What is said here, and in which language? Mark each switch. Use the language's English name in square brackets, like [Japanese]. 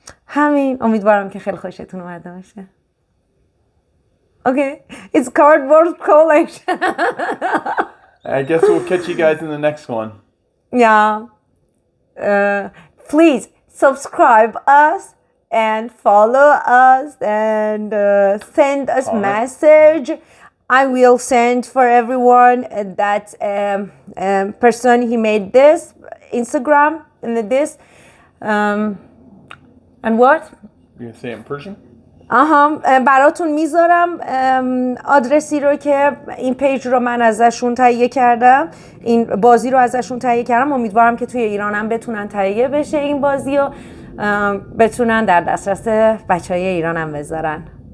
[Persian] همین، امیدوارم که خیلی خوشتون اومده باشه. [English] Okay, it's cardboard collection. I guess we'll catch you guys in the next one. Yeah. Please subscribe us and follow us and send us message. I will send for everyone that person he made this Instagram and this and what? You gonna say it in Persian? [Persian] براتون میذارم آدرسی رو که این پیج رو من ازشون تهیه کردم، این بازی رو ازشون تهیه کردم. امیدوارم که توی ایران هم بتونن تهیه بشه این بازی و بتونن در دسترس بچهای ایران هم بذارن.